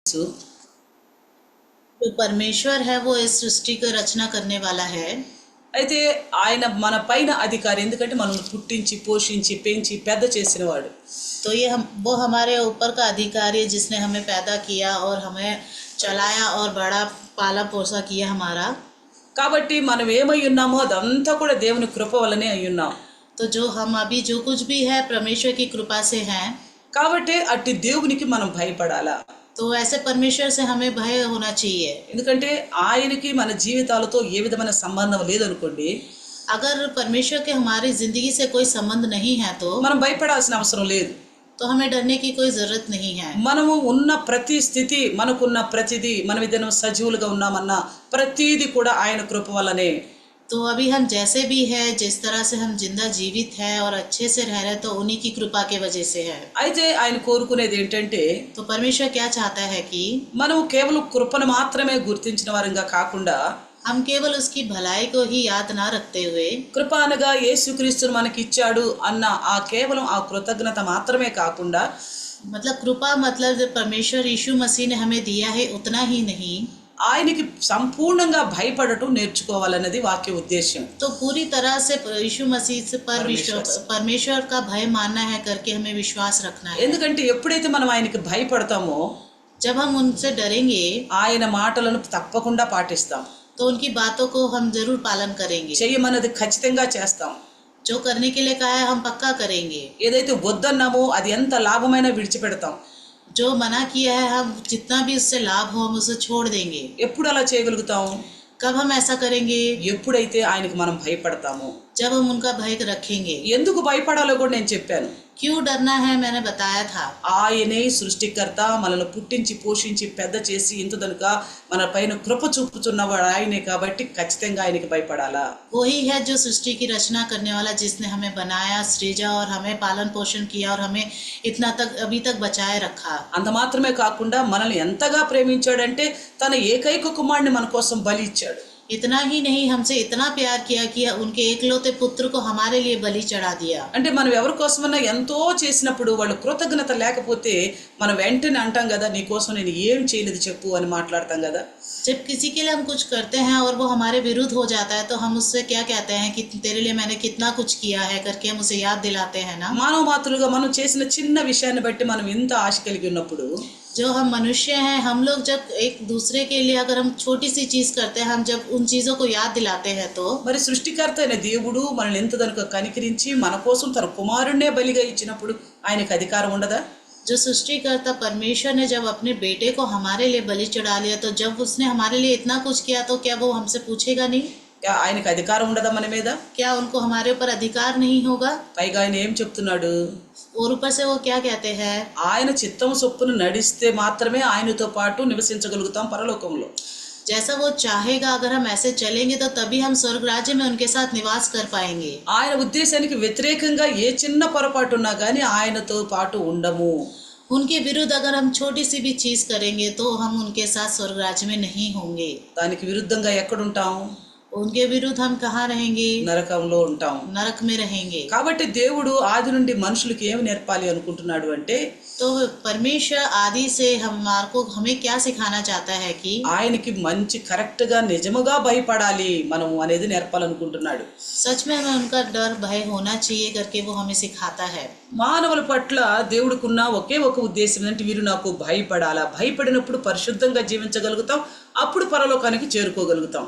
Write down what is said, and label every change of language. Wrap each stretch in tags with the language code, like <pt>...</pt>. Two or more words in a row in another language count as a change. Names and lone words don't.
<hi>जो परमेश्वर है वो इस सृष्टि को रचना करने वाला है।</hi> <te>అయితే ఆయన మన పైన అధికారి, ఎందుకంటే మనల్ని పుట్టించి పోషించి పెంచి పెద్ద చేసినవాడు.</te> <hi>तो वो हमारे ऊपर का अधिकारी है जिसने हमें पैदा किया और हमें चलाया और बड़ा पाला पोसा किया हमारा।</hi> <te>కాబట్టి మనం ఏమై ఉన్నామో అదంతా కూడా దేవుని కృప వల్లనే అయి ఉన్నాం.</te> <hi>तो जो हम अभी जो कुछ भी है परमेश्वर की कृपा से हैं।</hi> <te>కాబట్టి అట్టి దేవునికి మనం భయపడాలా.</te> <hi>तो ऐसे परमेश्वर से हमें भय होना चाहिए।</hi> <te>ఎందుకంటే ఆయనకి మన జీవితాలతో ఏ విధమైన సంబంధం లేదనుకోండి,</te> <hi>अगर परमेश्वर के हमारी जिंदगी से कोई संबंध नहीं है तो</hi> <te>మనం భయపడాల్సిన అవసరం లేదు.</te> <hi>तो हमें डरने की कोई जरूरत नहीं है।</hi> <te>మనము ఉన్న ప్రతి స్థితి, మనకున్న ప్రతిదీ, మనం ఏదైనా సజీవులుగా ఉన్నామన్నా ప్రతిదీ కూడా ఆయన కృప వల్లనే.</te> <hi>तो अभी हम जैसे भी है, जिस तरह से हम जिंदा जीवित है और अच्छे से रह रहे, तो उन्हीं की कृपा के वजह से है।</hi> <te>అయితే ఆయన కోరుకునేది ఏంటంటే,</te> <hi>तो परमेश्वर क्या चाहता है कि</hi> <te>మనం కేవలం కృపను మాత్రమే గుర్తించిన వారంగా కాకుండా,</te> <hi>हम केवल उसकी भलाई को ही याद ना रखते हुए,</hi> <te>కృప అనగా యేసుక్రీస్తును మనకి ఇచ్చాడు అన్న ఆ కేవలం ఆ కృతజ్ఞత మాత్రమే కాకుండా,</te> <hi>मतलब कृपा मतलब जो परमेश्वर यीशु मसीह ने हमें दिया है उतना ही नहीं,</hi> <te>ఆయనకి సంపూర్ణంగా భయపడటం నేర్చుకోవాలన్నది వాక్య ఉద్దేశం.</te> <hi>तो पूरी तरह से यीशु मसीह से परमेश्वर का भय मानना है करके हमें विश्वास रखना है।</hi> <te>ఎందుకంటే ఎప్పుడైతే మనం ఆయనకి భయపడతామో,</te> <hi>जब हम उनसे डरेंगे</hi> <te>ఆయన మాటలను తప్పకుండా పాటిస్తాం.</te> <hi>तो उनकी बातों को हम जरूर पालन करेंगे।</hi> <te>చెయ్యమన్నది ఖచ్చితంగా చేస్తాం.</te> <hi>जो करने के लिए कहा है हम पक्का करेंगे।</hi> <te>ఏదైతే వద్దన్నామో అది ఎంత లాభమైనా విడిచిపెడతాం.</te> <hi>जो मना किया है हम जितना भी उससे लाभ हो हम उसे छोड़ देंगे।</hi> <te>ఎప్పుడు అలా చేయగలుగుతాం?</te> <hi>कब हम ऐसा करेंगे?</hi> <te>ఎప్పుడైతే ఆయనకు మనం భయపడతామో.</te> <hi>जब हम उनका भय रखेंगे।</hi> <te>ఎందుకు భయపడాలో కూడా నేను చెప్పాను.</te> <hi>क्यों डरना है मैंने बताया था।</hi> <te>ఆయనే సృష్టికర్త, మనల్ని పుట్టించి పోషించి పెద్ద చేసి ఇంతదనుక మన పైన కృప చూపుతున్నవాడు ఆయనే, కాబట్టి ఖచ్చితంగా ఆయనకి భయపడాలా.</te> <hi>वही है जो सृष्टि की रचना करने वाला, जिसने हमें बनाया, सृजा और हमें पालन पोषण किया और हमें इतना तक अभी तक बचाए रखा।</hi> <te>అంత మాత్రమే కాకుండా మనల్ని ఎంతగా ప్రేమించాడంటే తన ఏకైక కుమారుడిని మన కోసం బలి ఇచ్చాడు.</te> <hi>इतना ही नहीं, हमसे इतना प्यार किया कि उनके एकलौते पुत्र को हमारे लिए बलि चढ़ा दिया।</hi> <te>అంటే మనం ఎవరి కోసమన్నా ఎంతో చేసినప్పుడు వాళ్ళు కృతజ్ఞత లేకపోతే మనం వెంటనే అంటాం కదా, నీ కోసం నేను ఏం చేయలేదు చెప్పు అని మాట్లాడతాం కదా.</te> <hi>जब किसी के लिए हम कुछ करते हैं और वो हमारे विरुद्ध हो जाता है तो हम उससे क्या कहते हैं कि तेरे लिए मैंने कितना कुछ किया है करके हम उसे याद दिलाते हैं ना।</hi> <te>మానవ మాతృగా మనం చేసిన చిన్న విషయాన్ని బట్టి మనం ఇంత ఆశ కలిగి ఉన్నప్పుడు,</te> <hi>जो हम मनुष्य हैं, हम लोग जब एक दूसरे के लिए अगर हम छोटी सी चीज करते हैं, हम जब उन चीजों को याद दिलाते हैं तो</hi> <te>మరి సృష్టికర్త అయిన దేవుడు మనల్ని ఎంత దనుక కనికరించి మన కోసం తన కుమారుణ్ణే బలిగా ఇచ్చినప్పుడు ఆయనకు అధికారం ఉండదా?</te> <hi>जो सृष्टिकर्ता परमेश्वर ने जब अपने बेटे को हमारे लिए बलि चढ़ा लिया, तो जब उसने हमारे लिए इतना कुछ किया तो क्या वो हमसे पूछेगा नहीं?</hi> <te>ఆయనకు అధికారం ఉండదా మన మీద?</te> <hi>क्या उनको हमारे ऊपर अधिकार नहीं होगा?</hi> <te>పైగా ఆయన ఏం చెప్తున్నాడు?</te> <hi>और ऊपर से वो क्या कहते हैं?</hi> <te>ఆయన చిత్తం చొప్పున నడిస్తే మాత్రమే ఆయనతో పాటు నివసించగలుగుతాం పరలోకంలో.</te> <hi>जैसा वो चाहेगा अगर हम ऐसे चलेंगे तो तभी हम स्वर्ग राज्य में उनके साथ निवास कर पाएंगे।</hi> <te>ఆయన ఉద్దేశానికి వ్యతిరేకంగా ఏ చిన్న పొరపాటు ఉన్నా కానీ ఆయనతో పాటు ఉండము.</te> <hi>उनके विरुद्ध अगर हम छोटी सी भी चीज करेंगे तो हम उनके साथ स्वर्ग राज्य में नहीं होंगे।</hi> <te>దానికి విరుద్ధంగా ఎక్కడుంటాం?</te> <hi>उनके विरुद्ध हम कहाँ रहेंगे?</hi> <te>నరకంలో ఉంటాం.</te> <hi>नरक में रहेंगे।</hi> <te>కాబట్టి దేవుడు ఆది నుండి మనుషులకు ఏమి నేర్పాలి అనుకుంటున్నాడు అంటే,</te> <hi>तो परमेश्वर आदि से हमें क्या सिखाना चाहता है कि</hi> <te>ఆయనకి మంచి కరెక్ట్ గా నిజముగా భయపడాలి మనం అనేది నేర్పాలనుకుంటున్నాడు.</te> <hi>सच में हमें उनका डर भय होना चाहिए करके वो हमें सिखाता है।</hi> <te>మానవుల పట్ల దేవుడికున్న ఒకే ఒక ఉద్దేశం ఏంటంటే, వీరు నాకు భయపడాలా, భయపడినప్పుడు పరిశుద్ధంగా జీవించగలుగుతాం, అప్పుడు పరలోకానికి చేరుకోగలుగుతాం.</te>